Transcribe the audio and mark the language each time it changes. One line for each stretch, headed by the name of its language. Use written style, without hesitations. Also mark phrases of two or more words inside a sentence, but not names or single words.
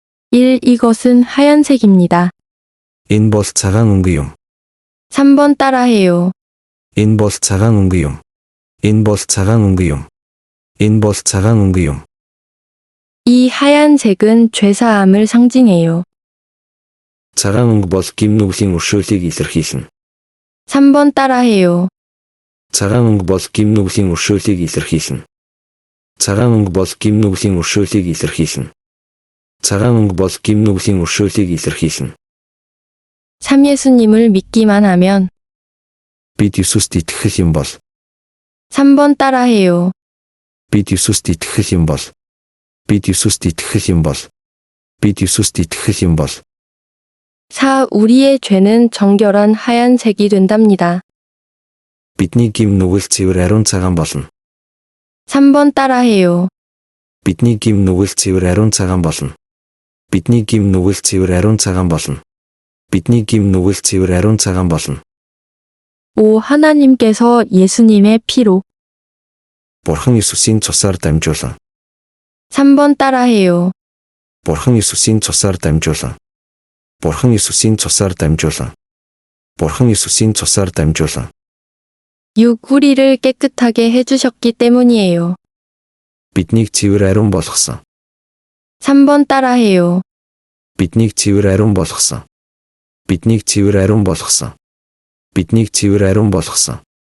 Korean: 1. 이것은 하얀색입니다.
Mongolian: Энэ бол цагаан өнгө юм.
Korean: 3번 따라해요.
Mongolian: Энэ бол цагаан өнгө юм. Энэ бол цагаан өнгө юм. Энэ бол цагаан өнгө юм.
Korean: 이 하얀색은 죄사함을 상징해요.
Mongolian: Цагаан өнгө бол гим нүглийн өршөөлийг илэрхийлнэ.
Korean: 3번 따라해요.
Mongolian: Цагаан өнгө бол гим нүглийн өршөөлийг илэрхийлнэ. Цагаан өнгө бол гим нүглийн өршөөлийг илэрхийлнэ. Цагаан өнгө бол гим нүглийн өршөөлийг илэрхийлнэ. 3.
Korean: 예수님을 믿기만 하면
Mongolian: Бид Есүст итгэх юм бол
Korean: 3번 따라해요.
Mongolian: бид Есүст итгэх юм бол бид Есүст итгэх юм бол бид Есүст итгэх юм бол 4.
Korean: 우리의 죄는 정결한 하얀색이 된답니다.
Mongolian: бидний гим нүгэл цэвэр ариун цагаан болно.
Korean: 3번 따라해요.
Mongolian: Бидний гим нүгэл цэвэр ариун цагаан болно. Бидний гим нүгэл цэвэр ариун цагаан болно. Бидний гим нүгэл цэвэр ариун цагаан болно. 5.
Korean: 하나님께서 예수님의 피로
Mongolian: Бурхан Есүсийн цусаар дамжуулан.
Korean: 3번 따라해요.
Mongolian: Бурхан Есүсийн цусаар дамжуулан. Бурхан Есүсийн цусаар дамжуулан. Бурхан Есүсийн цусаар дамжуулан. 6.
Korean: 우리를 깨끗하게 해주셨기 때문이에요.
Mongolian: Биднийг цэвэр ариун болгосон.
Korean: 3번 따라해요.
Mongolian: Биднийг цэвэр ариун болгосон. Биднийг цэвэр ариун болгосон. Биднийг цэвэр ариун болгосон.